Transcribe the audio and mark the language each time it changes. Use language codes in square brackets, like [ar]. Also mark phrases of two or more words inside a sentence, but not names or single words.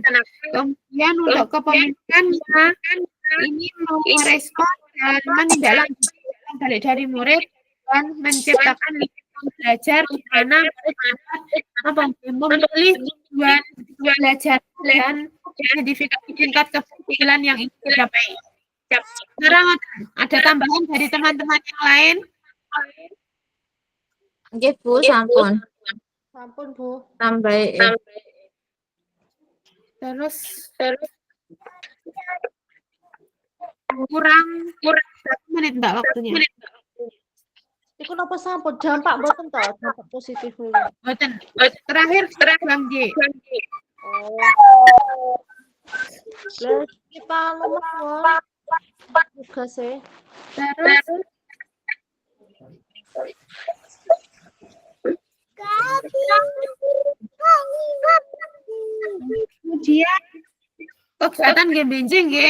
[id] Kemudian untuk kepemilikannya ini merespon dan menindaklanjuti balik dari murid dan menciptakan lingkungan belajar di mana murid dapat memilih tujuan belajar dan identifikasi tingkat keberhasilan yang ingin dicapai. Sekarang ada tambahan dari teman-teman yang lain? [jv] Nggih, Bu, sampun. Sampun, Bu. [id] Tambah Terus kurang 1 menit Mbak waktunya. [jv] Iku napa sampun dampak mboten to? Dampak positif niku. Mboten. [id] Terakhir program J. Oh. Lah kita nomor tugas e. Terus kemudian kegiatan game benjing ya.